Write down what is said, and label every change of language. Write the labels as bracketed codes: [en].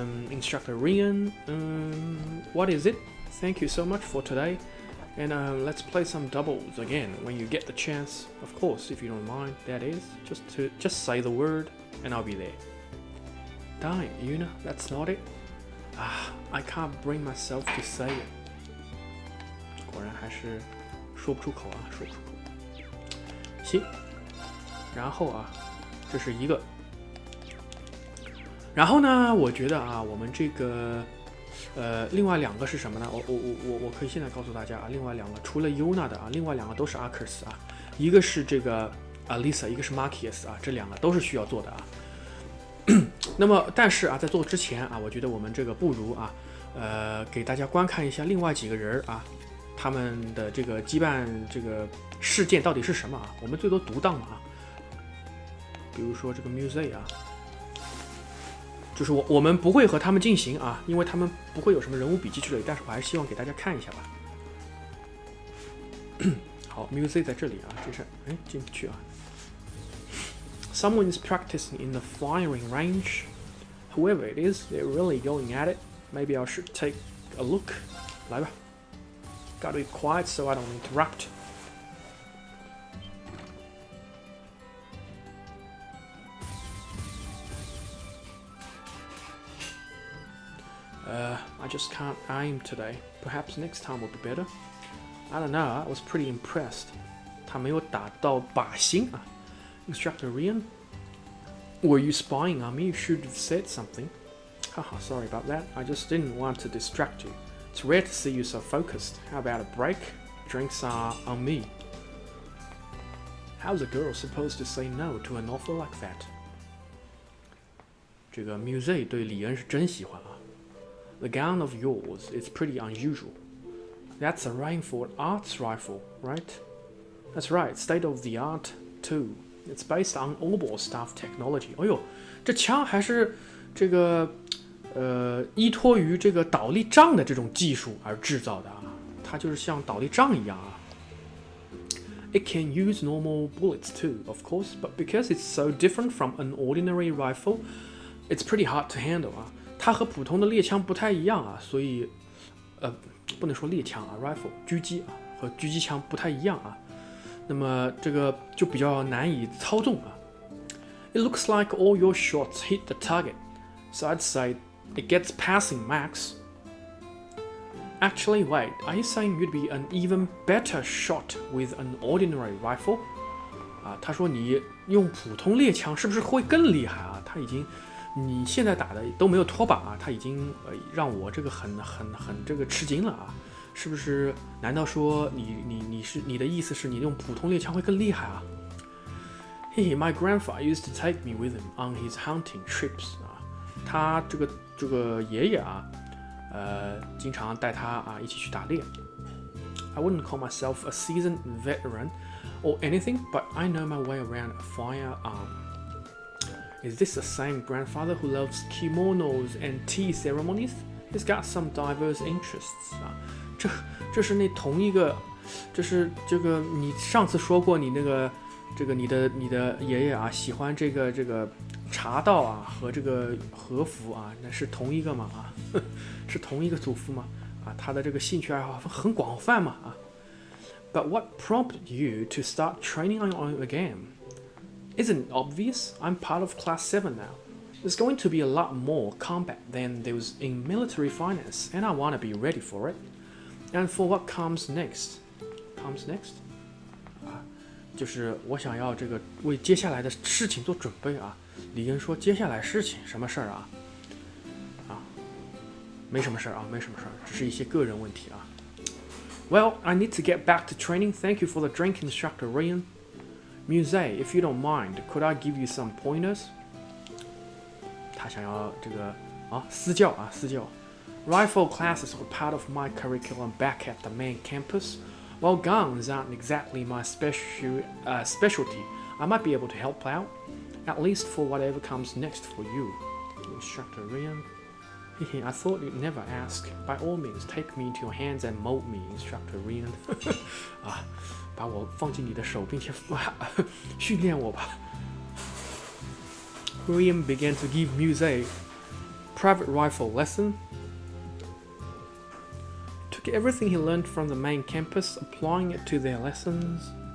[en] Instructor Rian, what is it? Thank you so much for today, and let's play some doubles again when you get the chance. Of course, if you don't mind, that is. Just say the word, and I'll be there. Damn, Yuna, that's not it. I can't bring myself to say it. [zh] 果然还是说不出口啊，说不出口。行，然后啊，这是一个。然后呢，我觉得啊，我们这个另外2个是什么呢？我可以现在告诉大家啊，另外2个除了 Yuna 的啊，另外2个都是 Arcus 啊，一个是这个Lisa， 一个是 Marcus 啊，这2个都是需要做的啊。那么，但是啊，在做之前啊，我觉得我们这个不如啊，给大家观看一下另外几个人啊。他们的这个羁绊这个事件到底是什么啊？我们最多独当嘛啊，比如说这个 Musée 啊，就是我们不会和他们进行啊，因为他们不会有什么人物笔记之类，但是我还是希望给大家看一下吧。好 ，Musée 在这里啊，这是进不去啊。 [en] Someone is practicing in the firing range. Whoever it is, they're really going at it. Maybe I should take a look. [zh] 来吧。 [en] Gotta be quiet so I don't interrupt. I just can't aim today. Perhaps next time will be better. I don't know, I was pretty impressed. [zh] 他没有打到靶心啊。 [en] Instructor Rian, were you spying on me? You should have said something. Haha, sorry about that. I just didn't want to distract you. It's rare to see you so focused. How about a break? Drinks are on me. How's a girl supposed to say no to an offer like that? [zh] 这个 Musée 对李恩是真喜欢啊。 [en] The gun of yours is pretty unusual. That's a Rainford Arts rifle, right? That's right, state of the art too. It's based on Obor staff technology. [zh] 哎呦，这枪还是这个。依托于这个倒立杖的这种技术而制造的啊，它就是像倒立杖一样啊。 [en] It can use normal bullets too, of course, but because it's so different from an ordinary rifle, it's pretty hard to handle 啊。 [zh] 它和普通的猎枪不太一样啊，所以不能说猎枪啊 ，rifle 狙击啊和狙击枪不太一样啊。那么这个就比较难以操纵啊。 [en] It looks like all your shots hit the target, so I'd say it gets passing max. Actually, wait, are you saying you'd be an even better shot with an ordinary rifle? [zh] 啊，他说你用普通猎枪是不是会更厉害啊？他已经，你现在打的都没有脱靶啊，他已经让我这个很这个吃惊了啊！是不是？难道说你的意思是你用普通猎枪会更厉害啊？ [en] 嘿嘿 ，My grandfather used to take me with him on his hunting trips 啊， [zh] 他这个爷爷啊，经常带他啊一起去打猎。 [en] I wouldn't call myself a seasoned veteran or anything, but I know my way around a firearm. Is this the same grandfather who loves kimonos and tea ceremonies? He's got some diverse interests [zh] 啊，这是那同一个，这是这个你上次说过你那个你的爷爷啊喜欢这个茶道啊和这个和服啊，那是同一个吗？啊，是同一个祖父吗？啊，他的这个兴趣爱好很广泛嘛啊。 [en] But what prompted you to start training on your own again? Isn't it obvious? I'm part of Class 7 now. There's going to be a lot more combat than there was in military finance, and I want to be ready for it. And for what comes next? Comes next? [zh] 啊，就是我想要这个为接下来的事情做准备啊。李恩说接下来事情什么事儿啊？啊，没什么事儿啊，没什么事儿，只是一些个人问题啊。 [en] Well, I need to get back to training. Thank you for the drink, Instructor Ryan. Muse, if you don't mind, could I give you some pointers? [zh] 他想要这个私教。 [en] Rifle classes were part of my curriculum back at the main campus. While guns aren't exactly my specialty, I might be able to help out, at least for whatever comes next for you. Instructor Ryan. I thought you'd never ask. By all means, take me into your hands and mold me, Instructor Ryan. [zh] 啊，把我放进你的手，并且训练我吧。 [en] Ryan began to give Muse private rifle lesson. Took everything he learned from the main campus, applying it to their lessons.